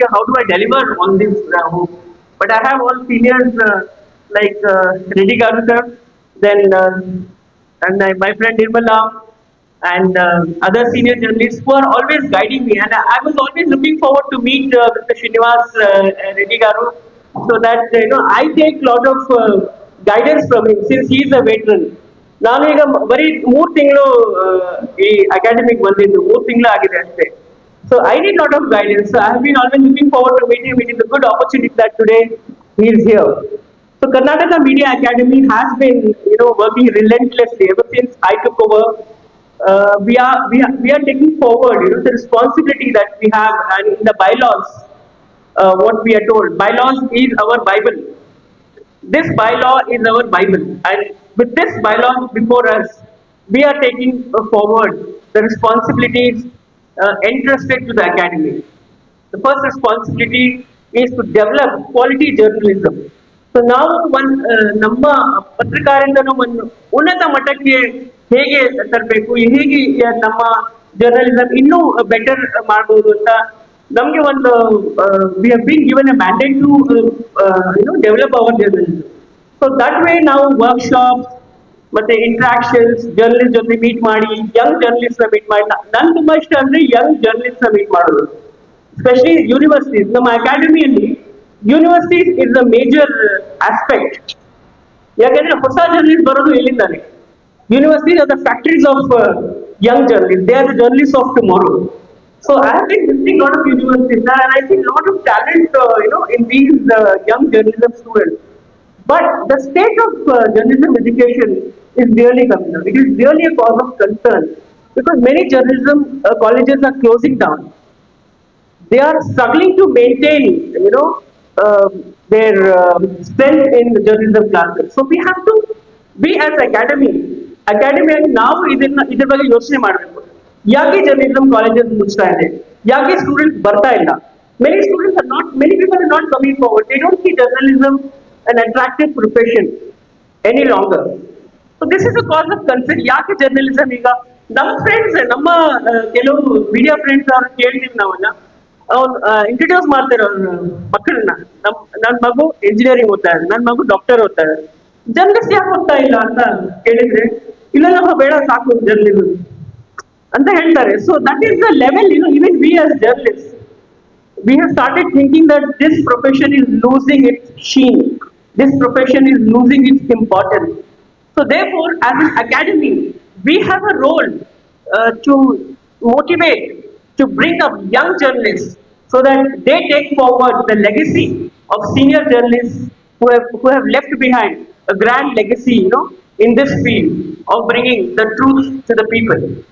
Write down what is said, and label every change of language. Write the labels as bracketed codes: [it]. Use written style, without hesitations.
[en] How do I deliver on this hope? But I have all seniors like Reddy garu sir, then and my friend Nirmala and other senior journalists who are always guiding me. And I was always looking forward to meet Mr. Sreenivasa Reddy garu, so that I take a lot of guidance from him since he is a veteran. [kn] ನಾನು ಈಗ ಬರೀ 3 ತಿಂಗಳು ಈ academic ಬಂದಿದ್ದು 3 ತಿಂಗಳು ಆಗಿದೆ ಅಷ್ಟೇ. [en] So I need a lot of guidance. So I have been always looking forward to meeting him. It is a good opportunity that today he is here. So Karnataka Media Academy has been working relentlessly ever since I took over. We are taking forward the responsibility that we have, and in the bylaws what we are told, bylaws is our Bible. This bylaw is our Bible, and with this bylaw before us, we are taking forward the responsibilities entrusted to the academy. The first responsibility is to develop quality journalism. So now one [kn] ನಮ್ಮ ಪತ್ರಕಾರಿಂದನೂ ಒಂದು ಉನ್ನತ ಮಟ್ಟಕ್ಕೆ ಹೇಗೆ ತರಬೇಕು, ಹೇಗೆ ನಮ್ಮ journalism ಇನ್ನೂ better ಮಾಡಬಹುದು ಅಂತ ನಮಗೆ ಒಂದು [en] We have been given a mandate to develop our journalism. So that way [kn] ನಾವು ವರ್ಕ್ಶಾಪ್ಸ್ ಮತ್ತೆ ಇಂಟ್ರಾಕ್ಷನ್ಸ್ ಜರ್ನಲಿಸ್ಟ್ ಜೊತೆ ಮೀಟ್ ಮಾಡಿ ಯಂಗ್ ಜರ್ನಲಿಸ್ಟ್ ಮೀಟ್ ಮಾಡಿ ನನ್ ತುಂಬಾ ಇಷ್ಟ ಅಂದ್ರೆ ಯಂಗ್ ಜರ್ನಲಿಸ್ಟ್ ಮೀಟ್ ಮಾಡೋದು. [en] especially universities, [kn] ನಮ್ಮ ಅಕಾಡೆಮಿಯಲ್ಲಿ [en] Universities is the major aspect. [kn] ಯಾಕಂದ್ರೆ ಹೊಸ ಜರ್ನಲಿಸ್ಟ್ ಬರೋದು ಎಲ್ಲಿಂದಾನೆ? [en] Universities are the factories of young journalists. They are the journalists of tomorrow. So I have been visiting a lot of universities and I see a lot of talent, in these young journalism students. But the state of journalism education is really coming down. It is really a cause of concern because many journalism colleges are closing down. They are struggling to maintain, uh, their strength in the journalism classes. So we have to, we as [kn] ಅಕಾಡೆಮಿಯಾಗಿ ನಾವು ಇದ್ರ ಬಗ್ಗೆ ಯೋಚನೆ ಮಾಡಬೇಕು. ಯಾಕೆ journalism colleges ಮುಚ್ತಾ ಇದೆ? ಯಾಕೆ students ಬರ್ತಾ ಇಲ್ಲ? [en] Many students are not, many people are not coming forward. They don't see journalism an attractive profession any longer. So this is a cause of concern. [kn] ಯಾಕೆ ಜರ್ನಲಿಸಂ ಈಗ ನಮ್ಮ ಫ್ರೆಂಡ್ಸ್, ನಮ್ಮ ಕೆಲವು media friends ಅವ್ರು ಕೇಳ್ತೀವಿ ನಾವಲ್ಲ, ಅವ್ರು ಇಂಟ್ರೊಡ್ಯೂಸ್ ಮಾಡ್ತಾರೆ ಅವ್ರ ಮಕ್ಕಳನ್ನ. ನನ್ನ ಮಗು ಇಂಜಿನಿಯರಿಂಗ್ ಓದ್ತಾ ಇದೆ, ನನ್ನ ಮಗು ಡಾಕ್ಟರ್ ಓದ್ತಾ ಇದೆ, ಜರ್ನಲಿಸ್ಟ್ ಯಾಕೆ ಓದ್ತಾ ಇಲ್ಲ ಅಂತ ಕೇಳಿದ್ರೆ ಇಲ್ಲ ನಮ್ಮ ಬೇಡ ಸಾಕು ಜರ್ನಲಿಸಂ ಅಂತ ಹೇಳ್ತಾರೆ. [en] So that is the level, even we as journalists, we have started thinking that this profession is losing its sheen. This profession is losing its importance. So therefore, as an academy, we have a role to motivate, to bring up young journalists so that they take forward the legacy of senior journalists who have left behind a grand legacy, in this field of bringing the truth to the people.